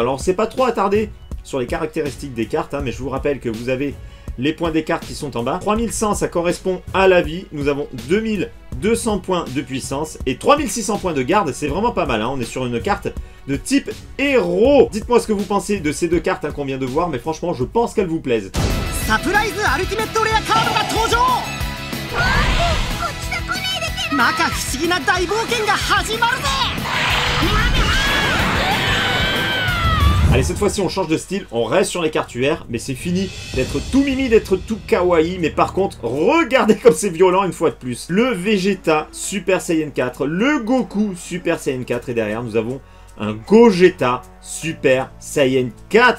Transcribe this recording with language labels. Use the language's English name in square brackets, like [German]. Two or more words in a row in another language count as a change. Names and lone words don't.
[French] Alors, on ne s'est pas trop attardé sur les caractéristiques des cartes, hein, mais je vous rappelle que vous avez les points des cartes qui sont en bas. 3100, ça correspond à la vie. Nous avons 2200 points de puissance et 3600 points de garde. C'est vraiment pas mal, hein. On est sur une carte de type héros. Dites-moi ce que vous pensez de ces deux cartes qu'on vient de voir, mais franchement, je pense qu'elles vous plaisent. [English] Surprise Ultimate Rare Card [Japanese] が登場! 摩訶不思議な大冒険が始まるぜ! [French] Allez, cette fois-ci, on change de style, on reste sur les cartes UR, mais c'est fini d'être tout mimi, d'être tout kawaii. Mais par contre, regardez comme c'est violent une fois de plus. Le Vegeta Super Saiyan 4, le Goku Super Saiyan 4, et derrière, nous avons un Gogeta Super Saiyan 4.